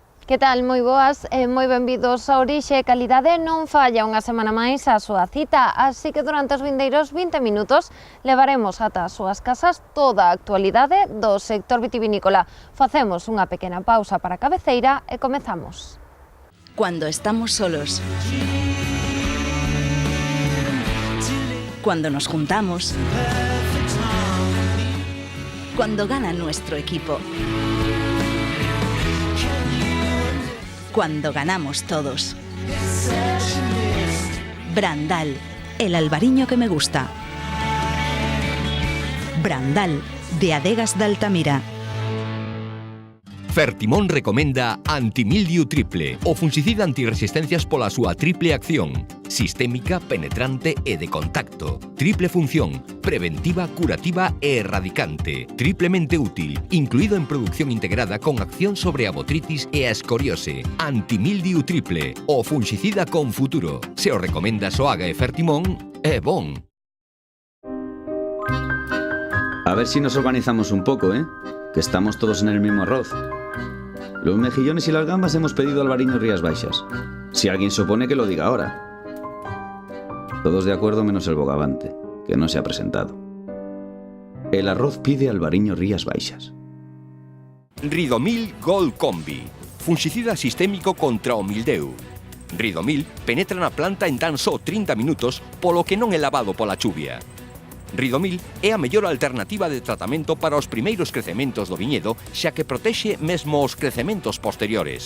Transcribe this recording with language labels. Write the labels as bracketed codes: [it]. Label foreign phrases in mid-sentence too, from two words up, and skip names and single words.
[gl] Que tal? Moi boas e moi benvidos a Orixe. Calidade non falla unha semana máis a súa cita, así que durante os vindeiros 20 minutos levaremos ata as súas casas toda a actualidade do sector vitivinícola. Facemos unha pequena pausa para a cabeceira e comezamos. [es] Cuando estamos solos. Cuando nos juntamos. Cuando gana nuestro equipo. Cuando ganamos todos. Brandal, el albariño que me gusta. Brandal, de Adegas de Altamira. [gl] Fertimón recomenda Antimildiu Triple, o fungicida antirresistencias pola súa triple acción: sistémica, penetrante e de contacto. Triple función: preventiva, curativa e erradicante. Triplemente útil, incluído en producción integrada con acción sobre a botritis e a escoriose. Antimildiu Triple, o fungicida con futuro. Se o recomenda Soaga e Fertimón, é bon. [es] A ver si nos organizamos un poco, que estamos todos en el mismo arroz. Los mejillones y las gambas hemos pedido albariño Rías Baixas. Si alguien se opone, que lo diga ahora. Todos de acuerdo menos el bogavante, que no se ha presentado. El arroz pide albariño Rías Baixas. [gl] Ridomil Gold Combi, fungicida sistémico contra o mildeu. Ridomil penetra na planta en tan só 30 minutos, polo que non é lavado pola chuvia. Ridomil é a mellor alternativa de tratamento para os primeiros crecementos do viñedo, xa que protexe mesmo os crecementos posteriores.